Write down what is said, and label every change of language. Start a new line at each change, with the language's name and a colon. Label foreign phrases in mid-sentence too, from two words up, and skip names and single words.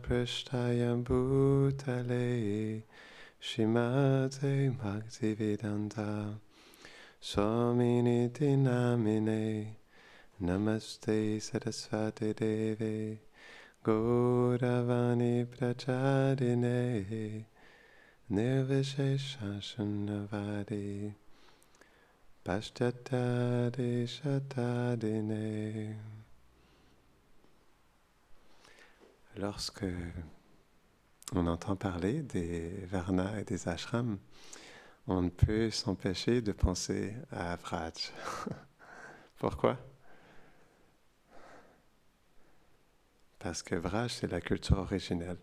Sanskrit: Prasthaya Bhutale Shrimate Bhaktivedanta Swaminiti Namine Namaste Saraswati Deve Gauravani Pracharine Nirvishesha Shunnavadi Paschattade Shatadine.
French: Lorsque on entend parler des Varnas et des ashrams, on ne peut s'empêcher de penser à Vraj. Pourquoi? Parce que Vraj, c'est la culture originelle.